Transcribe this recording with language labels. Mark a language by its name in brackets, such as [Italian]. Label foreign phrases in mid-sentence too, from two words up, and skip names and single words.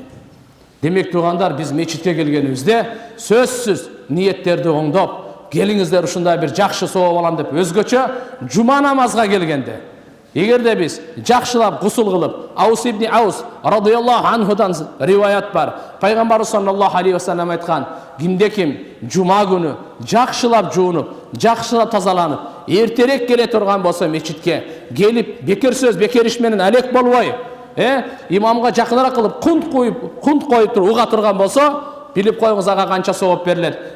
[Kyrgyz] Демек туугандар, биз мечитке келгенибизде сөзсүз ниеттерди оңдоп, келиңиздер ушундай бир жакшы сооп алам деп өзгөчө жума намазга келгенде, эгерде биз жакшылап гусул кылып, Аус ибн Аус [Arabic] رضي الله عنه [Kyrgyz] риваят бар. Пайгамбарыбыз [Arabic] صلى الله عليه وسلم [Kyrgyz] айткан, кимде ким жума күнү жакшылап жуунуп, жакшылап тазаланып, эртерээк келе турган болсо мечитке келип, бекер сөз, бекер иш менен алек болбой, имамга жакыныраак кылып, кунт коюп туруп уга турган болсо, билип коюңуз ага канча сооп берилет.